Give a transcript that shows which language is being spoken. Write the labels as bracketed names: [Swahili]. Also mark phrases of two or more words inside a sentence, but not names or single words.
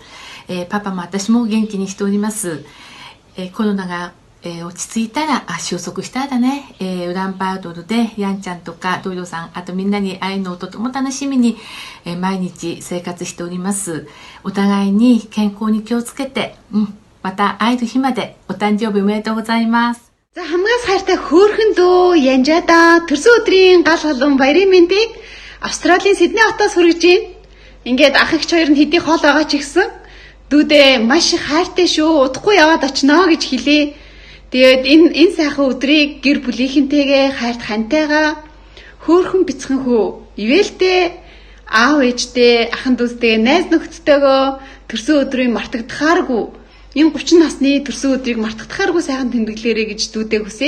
[Japanese] パパも私も元気にしております。コロナが落ち着いたら、収束したらね、ウランバートルでヤンちゃんとかドイドさん、あとみんなに会えるのをとても楽しみに、毎日生活しております。お互いに健康に気をつけて、また会える日までお誕生日おめでとうございます。 [Mongolian] За хамгаас хайртай хөөрхөн дүү Янжада төрсөн өдрийн гал халуун баярын мэндийг Австралийн Сидней хотоос хүргэж байна. Ингээд ах эгч хоёр нь хэдий хоол байгаа ч гэсэн дүүдээ маш их хайртай шүү. Удахгүй яваад очноо гэж хэлээ. Тэгээд энэ сайхан өдрийг гэр бүлийнхэнтэйгээ хайрт хантайгаа хөөрхөн бяцхан хүү ивэлтэй аав ээжтэй ахын дүүстэй найз нөхдөдтэйгөө төрсөн өдрийг мартагдахааргүй энэ 30 насны төрсөн өдрийг мартагдахааргүй сайхан тэмдэглээрэй гэж дүүдээ хүсье.